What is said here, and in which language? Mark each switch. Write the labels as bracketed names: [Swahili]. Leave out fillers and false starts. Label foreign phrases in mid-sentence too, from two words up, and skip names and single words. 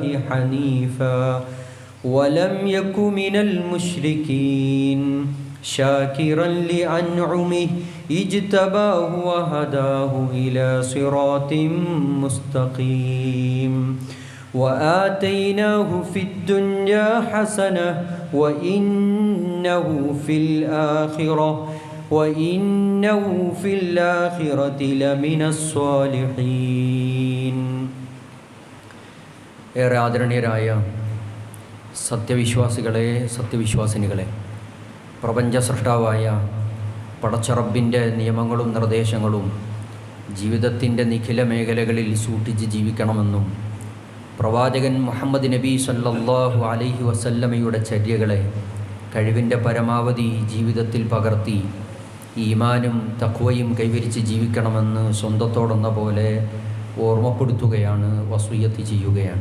[Arabic] حنيفا ولم يك من المشركين شاكرا لأنعمه اجتباه وهداه إلى صراط مستقيم وآتيناه في الدنيا حسنة وإنه في الآخرة لمن الصالحين [Malayalam] ഏറെ ആദരണീയരായ സത്യവിശ്വാസികളെ സത്യവിശ്വാസിനികളെ പ്രപഞ്ച സൃഷ്ടാവായ പടച്ചറബിൻ്റെ നിയമങ്ങളും നിർദ്ദേശങ്ങളും ജീവിതത്തിൻ്റെ നിഖില മേഖലകളിൽ സൂക്ഷിച്ച് ജീവിക്കണമെന്നും പ്രവാചകൻ മുഹമ്മദ് നബി [Arabic] صلى الله عليه وسلم [Malayalam] ചര്യകളെ കഴിവിൻ്റെ പരമാവധി ജീവിതത്തിൽ പകർത്തി ഈമാനും തഖ്വയും കൈവരിച്ച് ജീവിക്കണമെന്ന് സ്വന്തത്തോടെന്ന പോലെ ഓർമ്മപ്പെടുത്തുകയാണ്, വസിയ്യത്ത് ചെയ്യുകയാണ്.